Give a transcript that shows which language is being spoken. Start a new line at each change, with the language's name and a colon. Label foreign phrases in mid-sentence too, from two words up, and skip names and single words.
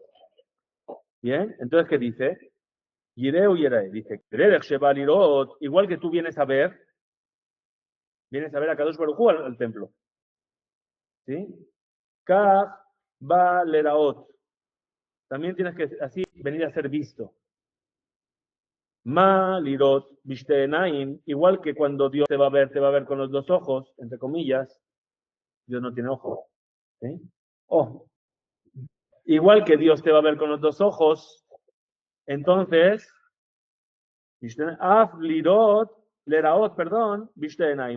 Spanish: ¿Bien? Entonces, ¿qué dice? Yir'e o Yerae. Dice, igual que tú vienes a ver a Kadosh Baruj Hu al templo.
Hebrew: ¿Sí? כך בא לראות.
Spanish: También tienes que así venir a ser visto.
Hebrew: מה לראות בשתיים,
Spanish: igual que cuando Dios te va a ver con los 2 ojos, entre comillas. Dios no tiene ojos. ¿Sí? Igual que Dios te va a ver con los 2 ojos, entonces,
Hebrew: אף ליראות לראות,
Spanish: perdón, bishtenaim.